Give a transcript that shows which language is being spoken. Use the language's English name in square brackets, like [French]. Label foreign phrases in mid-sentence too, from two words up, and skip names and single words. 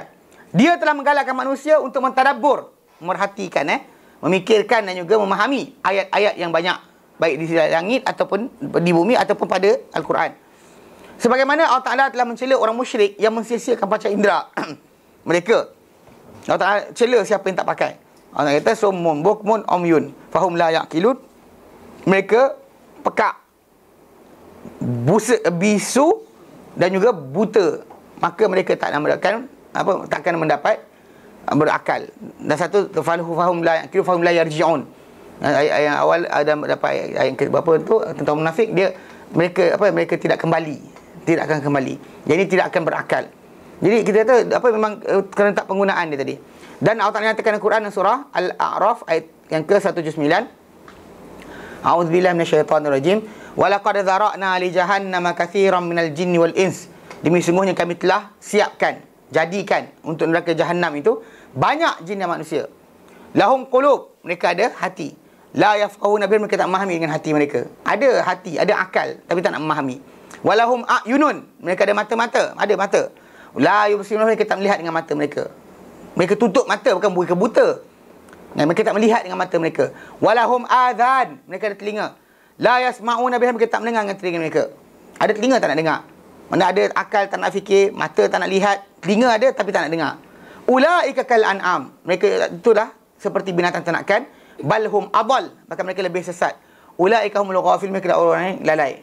[Malay] Dia telah menggalakkan manusia untuk mentadabbur, memerhatikan, memikirkan dan juga memahami ayat-ayat yang banyak, baik di langit ataupun di bumi ataupun pada Al-Quran. Sebagaimana Allah Ta'ala telah mencela orang musyrik yang mensia-siakan panca indera mereka. Allah Ta'ala cela siapa yang tak pakai. Allah kata [Arabic] صم بكم عمي فهم لا يعقلون. [Malay] Mereka pekak, bisu dan juga buta, maka mereka takkan mendapat berakal. Dan satu [Arabic] فهم لا يعقلون فهم لا يرجعون. [Malay] Ayat yang awal ada dapat ayat ke berapa tu tentang munafik, mereka tidak akan kembali. Jadi tidak akan berakal. Jadi kita kata memang kerana tak penggunaan dia tadi. Dan Allah Ta'ala nyatakan dalam Quran surah Al-A'raf ayat yang ke-179. [Arabic] أعوذ بالله من الشيطان الرجيم. ولقد ذرأنا لجهنم كثيرا من الجن والإنس. [Malay] Demi sungguhnya kami telah jadikan untuk neraka Jahannam itu banyak jin dan manusia. [Arabic] لهم قلوب, [Malay] mereka ada hati. [Arabic] لا يفقهون بها, [Malay] mereka tak memahami dengan hati mereka. Ada hati, ada akal, tapi tak nak memahami. [Arabic] ولهم أعين, [Malay] mereka ada mata-mata, ada mata. [Arabic] لا يبصرون, [Malay] mereka tak melihat dengan mata mereka. Mereka tutup mata, bukan buta. Mereka tak melihat dengan mata mereka. [Arabic] ولهم آذان, [Malay] mereka ada telinga. [Arabic] لا يسمعون بها, [Malay] mereka tak mendengar dengan telinga mereka. Ada telinga tak nak dengar. Mana ada akal tak nak fikir, mata tak nak lihat, telinga ada tapi tak nak dengar. [Arabic] أولئك كالأنعام, [Malay] mereka itulah seperti binatang ternakan. [Arabic] بل هم أضل, [Malay] bahkan mereka lebih sesat. [Arabic] أولئك هم الغافلون, [Malay] mereka adalah orang yang lalai.